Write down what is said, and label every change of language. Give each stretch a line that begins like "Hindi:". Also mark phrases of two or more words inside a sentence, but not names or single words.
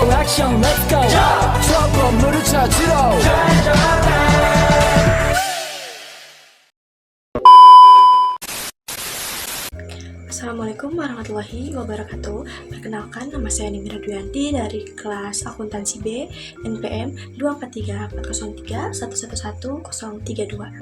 Korean: 액션
English: let's go
Korean: 저 건물을 찾으러
Arabic: السلام عليكم ورحمة الله وبركاته.
Indonesian: Perkenalkan, nama saya Nimira Duyanti dari kelas Akuntansi B NPM 2434031111032.